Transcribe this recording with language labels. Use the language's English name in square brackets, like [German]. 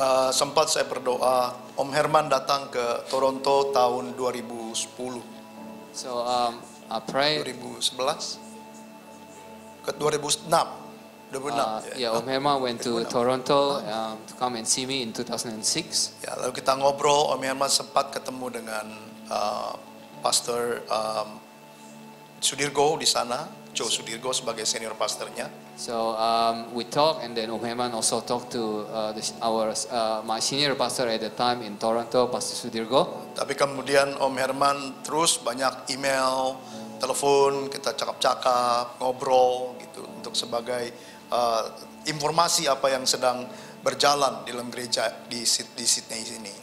[Indonesian] Sempat saya berdoa, Om Herman datang ke Toronto tahun 2010. [English] So I prayed. [Indonesian] 2011 ke 2006. 2006. [English] Yeah, Om Herman went to Toronto to come and see me in 2006. [Indonesian] Ya, lalu kita ngobrol, Om Herman sempat ketemu dengan Pastor Sudirgo di sana, Joe Sudirgo sebagai senior pastornya. [English] So we talked, and then Om Herman also talked to my senior pastor at the time in Toronto, Pastor Sudirgo. [Indonesian] Tapi kemudian Om Herman terus banyak email, telepon, kita cakap-cakap, ngobrol gitu untuk sebagai informasi apa yang sedang berjalan di dalam gereja di Sydney sini.